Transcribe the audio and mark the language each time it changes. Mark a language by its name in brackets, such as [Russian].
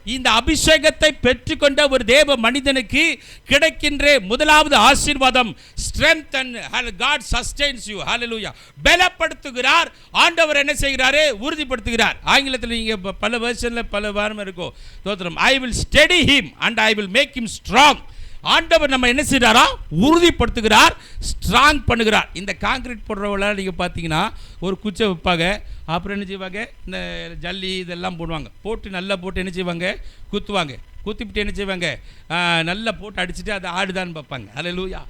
[Tamil] இந்த அபிஷேகத்தை பெற்றுக்கொண்ட ஒரு தேவ மனிதனுக்கு கிடைக்கின்ற முதலாவது ஆசீர்வாதம் [English] strengthen, God sustains you. [Tamil] Hallelujah. பலப்படுத்துகிறார். ஆண்டவர் என்ன செய்கிறாரு? உறுதிப்படுத்துகிறார். ஆங்கிலத்தில் நீங்க பல வெர்ஷன்ல பல வாரம் இருக்கும் தோத்திரம். [English] I will steady him and I will make him strong. [Tamil] ஆண்டவர் நம்ம என்ன செய்கிறாரா? உறுதிப்படுத்துகிறார், ஸ்ட்ராங் பண்ணுகிறார். இந்த காங்கிரீட் போடுறவங்கள நீங்கள் பார்த்தீங்கன்னா ஒரு குச்சை வைப்பாங்க, அப்புறம் என்ன செய்வாங்க, இந்த ஜல்லி இதெல்லாம் போடுவாங்க, போட்டு நல்லா போட்டு என்ன செய்வாங்க, குத்துவாங்க. குத்திவிட்டு என்ன செய்வாங்க, நல்லா போட்டு அடிச்சுட்டு அதை ஆடுதான்னு பார்ப்பாங்க. ஹல்லேலூயா.